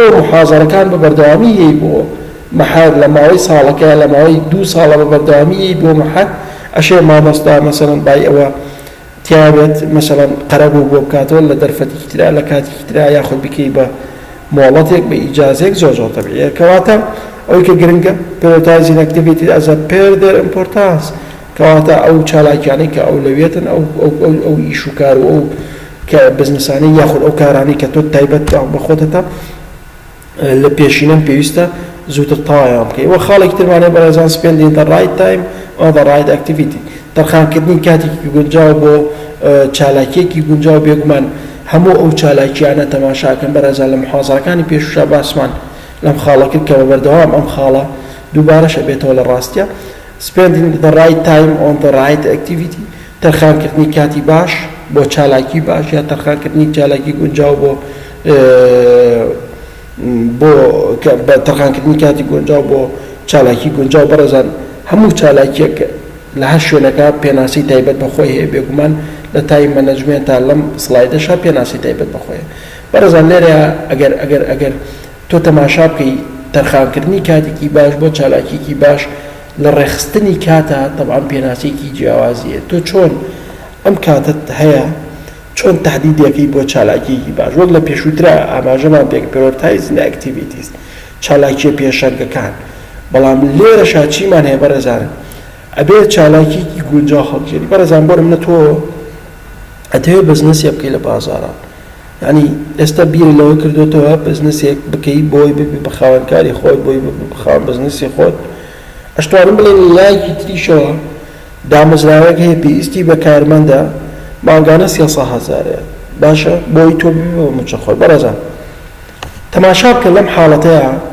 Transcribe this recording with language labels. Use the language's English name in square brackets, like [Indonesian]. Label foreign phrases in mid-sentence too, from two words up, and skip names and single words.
[Central Kurdish] محازەرەکان بە بەردەوامی یەی بۆ مەحەر لە ماوەی ساڵەکە لە ماوەی 2 ساڵە بە بەردەوامی یەی بۆ مەحەر ئەشێ مامۆستا مەسەڵەن بای ئەوە تیابێت مەسەڵەن قەرەبوو بۆ بکاتەوە لە دەرفەتێکی ترا لە کاتێکی ترا یاخود بکەی بە مۆڵەتێک بە ئیجازەیەک زۆر زۆر تەبیعیە کەواتە ئەوەی کە گرنگە [English] prioritizing activity as a per their importance [Central Kurdish] کەواتە ئەو چالاکیانەی کە ئەولەویەتن ئەو ئیش و کار و ئەو کە بزنسانەی یاخود ئەو کارانەی کە تۆ تایبەت بە خۆتەتە لە پێشینەم پێویستە زووتر تەوایان بکەی وە خاڵێکی ترمانێ بەڕێزان [English] spending the right time on the right activity [Central Kurdish] تەرخانکردنی کاتێکی گونجاو بۆ چالاکیەکی گونجاو بێگومان هەموو ئەو چالاکیانە تەماشاکەن بەڕێزان لە محازەرەکانی پێشوشا باسمان لەم خاڵە کرد کە بەبەردەوام ئەم خاڵە دووبارەشە بێتەوە لە ڕاستیە [English] spending the right time on the right activity [Central Kurdish] تەرخانکردنی کاتی باش بۆ چالاکی باش یا تەرخانکردنی چالاکی گونجاو بۆ تەرخانکردنی کاتی گونجاو بۆ چالاکی گونجاو بەڕێزان هەموو چالاکیەک لە هەر شوێنەکە پێناسی تایبەت بەخۆی هەیە بێگومان لە تای مەنەجمێنتە لەم سڵایدەشا پێناسی تایبەت بەخۆیە بەڕێزان لێرە ئەگەر تۆ تەماشا بکەی تەرخانکردنی کاتێکی باش بۆ چالاکیکی باش لە ڕێخستنی کاتە تەبعاً پێناسێکی جیاوازیە تۆ چۆن ئەم کاتت هەیە چۆن تهدیدەکەی بۆ چالاکیکی باش وەک لە پێشووترا ئاماژەمان پێک [English] prioritizing activities [Central Kurdish] چالاکیە پێشەنگەکان بەڵام لێرەشا چیمان هەیە بەڕێزانن ئەبێ چالاکیکی گونجاو هەڵبژێری بەڕێزان بۆ منە تۆ ئەتەوێت بزنسێک بکەی لە بازاڕان یعنی ئێستا بیری لەوە کردوتەوە بزنسێک بکەی بۆی ببی بە خاوەنکاری خۆت بۆی بە خاوەن بزنسی خۆت ئەشتوانم بڵێن لایەکی تریشەوە دامەزراوەیەک هەیە پێویستی بە کارمەندە مانگانە 300,000 باشە بۆی تۆ ببی بە موچە خۆت بەڕێزان تەماشا بکە لەم حاڵەتەیە